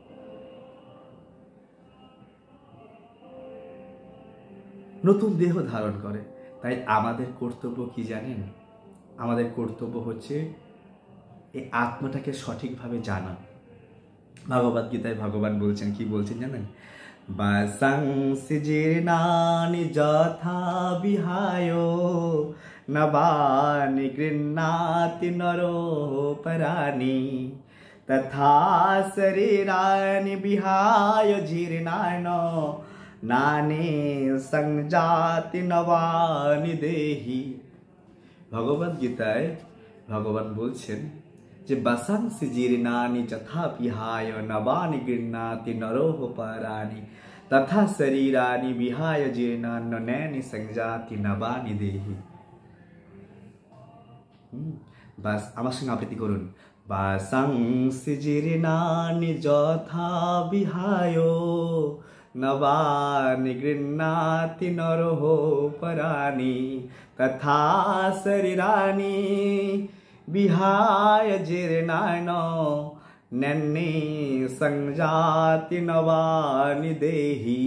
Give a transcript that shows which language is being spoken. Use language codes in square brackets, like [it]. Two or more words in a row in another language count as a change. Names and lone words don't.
[bn] নতুন দেহ ধারণ করে। তাই আমাদের কর্তব্য কি জানেন? আমাদের কর্তব্য হচ্ছে এই আত্মাটাকে সঠিকভাবে জানা। ভগবদ গীতায় ভগবান বলছেন, কি বলছেন জানেন? [sa] বাসাংসি জীর্ণানি যথা বিহায় নবানি গৃহ্ণাতি নরো পরাণি তথা শরীরানি বিহায় জীর্ণান নানি সংজাতি নবানি দেহি। ভগবদ গীতায় ভগবান বলছেন যে বাসাংসি জীর্ণানি যথা বিহায় নবানি গৃহ্ণাতি নরোহ পরাণি তথা শরীরানি বিহায় জীর্ণান্য নৈনি সংজাতি নবানি দেহি। [bn] বাস আমার সঙ্গে আবৃত্তি করুন। [sa] বাসাংসি জীর্ণানি যথা বিহায় নবানি গৃহ্ণাতি নরোহ পরাণি তথা শরীরানি বিহায় জীর্ণান নৈনি সংজাতি নবানি দেহি।